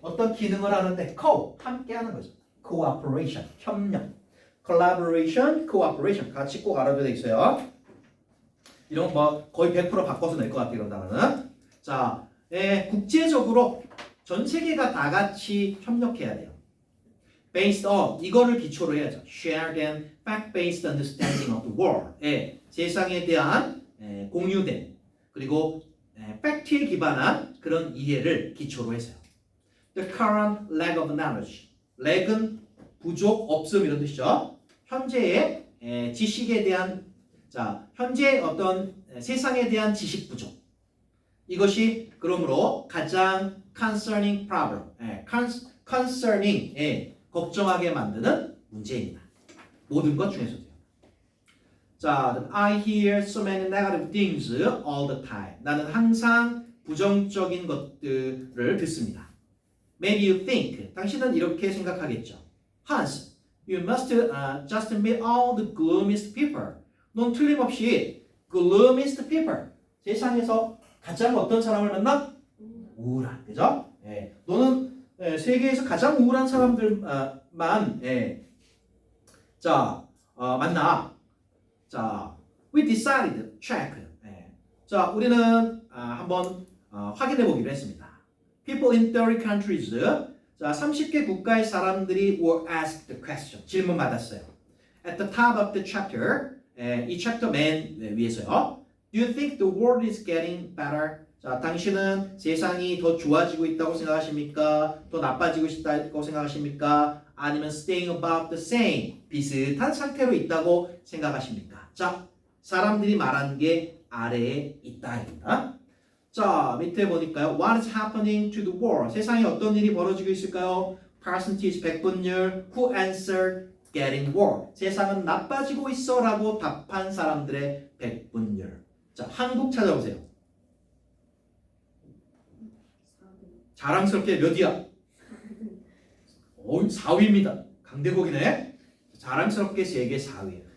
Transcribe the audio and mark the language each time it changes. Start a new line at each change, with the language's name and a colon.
Korean: 어떤 기능을 하는데 co 함께 하는 거죠. Cooperation 협력. Collaboration, Cooperation 같이 꼭 알아둬야 되겠어요. 이런 뭐 거의 100% 바꿔서 낼 것 같아요. 이런 단어는. 자, 국제적으로 전 세계가 다 같이 협력해야 돼요.
English: Based on
Korean: 이거를 기초로 해야죠.
English: Shared and fact-based understanding of the world.
Korean: 세상에 대한 공유된 그리고 팩트에 기반한 그런 이해를 기초로 해서요.
English: The current lack of knowledge.
Korean: lack은 부족, 없음 이런 뜻이죠. 현재의 지식에 대한 자 현재 어떤 세상에 대한 지식 부족. 이것이 그러므로 가장 concerning problem, concerning 걱정하게 만드는 문제입니다. 모든 것 중에서도요.
English: 자, I hear so many negative things all the time.
Korean: 나는 항상 부정적인 것들을 듣습니다.
English: Maybe you think,
Korean: 당신은 이렇게 생각하겠죠.
English: Hans, you must just meet all the gloomiest people.
Korean: 넌 틀림없이 gloomiest people. 세상에서 가장 어떤 사람을 만나? 우울한, 그죠? 너는 세계에서 가장 우울한 사람들만 만나.
English: 자, we decided, check.
Korean: 자, 우리는 한번 확인해 보기로 했습니다.
English: People in 30 countries.
Korean: 자, 30개 국가의 사람들이
English: were asked the question.
Korean: 질문 받았어요.
English: At the top of the chapter.
Korean: 이 챕터 맨 위에서요.
English: Do you think the world is getting better?
Korean: 자, 당신은 세상이 더 좋아지고 있다고 생각하십니까? 더 나빠지고 있다고 생각하십니까? 아니면
English: staying about the same,
Korean: 비슷한 상태로 있다고 생각하십니까? 자, 사람들이 말한 게 아래에 있다입니다. 자, 밑에 보니까요.
English: What is happening to the world?
Korean: 세상에 어떤 일이 벌어지고 있을까요?
English: percentage, 백분율, who answered getting worse.
Korean: 세상은 나빠지고 있어 라고 답한 사람들의 백분율. 자, 한국 찾아보세요. 자랑스럽게 몇이야? 4위입니다. 강대국이네. 자랑스럽게 세계 4위.